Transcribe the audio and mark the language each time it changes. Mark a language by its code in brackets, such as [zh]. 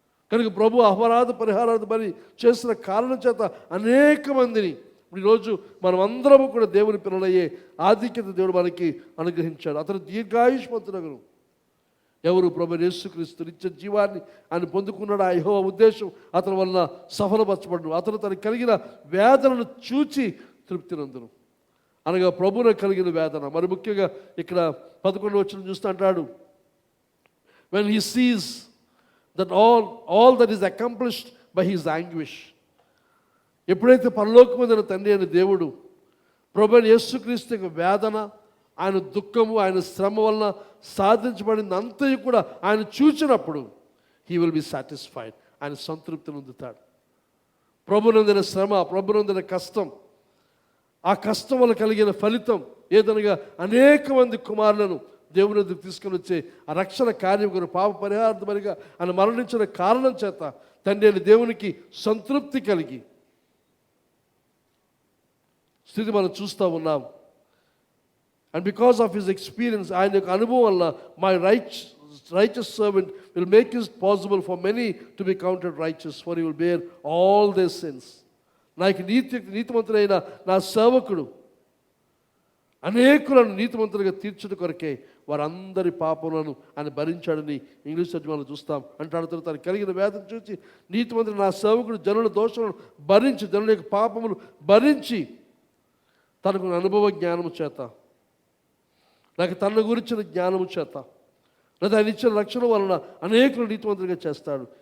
[te] కనుక ప్రభు అపరాధ పరిహారార్థ బలి చేసిన కారణం చేత అనేక మందిని ఈరోజు మనం అందరము కూడా దేవుని పిల్లలయ్యే ఆధిక్యత దేవుడు మనకి అనుగ్రహించాడు. అతను దీర్ఘాయుష్మంతునగును. ఎవరు? ప్రభువైన యేసుక్రీస్తు నిత్య జీవాన్ని ఆయన పొందుకున్నాడు. ఆ యెహోవా ఉద్దేశం అతని వలన సఫలపరచబడును. అతను తనకు కలిగిన వేదనను చూచి తృప్తి నందును, అనగా ప్రభువును కలిగిన వేదన. మరి ముఖ్యంగా ఇక్కడ 11వ వచనం చూస్తూ అంటాడు, [en] when he sees that all that is accomplished by his anguish. [te] ఎప్పుడైతే పరలోకమందున తండ్రి అయిన దేవుడు ప్రభువైన యేసుక్రీస్తు యొక్క వేదన, ఆయన దుఃఖము, ఆయన శ్రమ వలన సాధించబడింది అంతయు కూడా ఆయన చూచినప్పుడు [en] he will be satisfied, [te] ఆయన సంతృప్తిని పొందుతాడు. ప్రభునందిన శ్రమ, ప్రభునందిన కష్టం, ఆ కష్టం వల్ల కలిగిన ఫలితం ఏదనగా అనేక మంది కుమారులను దేవుని ఎదురు తీసుకొని వచ్చే ఆ రక్షణ కార్యం కొరకు పాప పరిహారార్థమనిగా ఆయన మరణించిన కారణం చేత తండ్రి అయిన దేవునికి సంతృప్తి కలిగి స్థితి మనం చూస్తూ ఉన్నాం. [en] and because of his experience, [te] ఆయన యొక్క అనుభవం వల్ల [en] My righteous servant will make it possible for many to be counted righteous, for he will bear all their sins. [te] నాకు నీతిమంతుడైన నా సేవకుడు అనేకులను నీతిమంతులుగా తీర్చుట కొరకే వారందరి పాపములను ఆయన భరించాడని ఇంగ్లీష్ తర్జుమాలో చూస్తాం. అంటాడు, తను కలిగిన వేదన చూసి నీతిమంతుడు నా సేవకుడు జనుల దోషములను భరించి, జనుల యొక్క పాపములు భరించి తనకు అనుభవ జ్ఞానము చేత, నాకు తన గురించిన జ్ఞానము చేత, లేదా ఆయన ఇచ్చిన రక్షణ వలన అనేకులు నీతిమంతులుగా చేస్తాడు.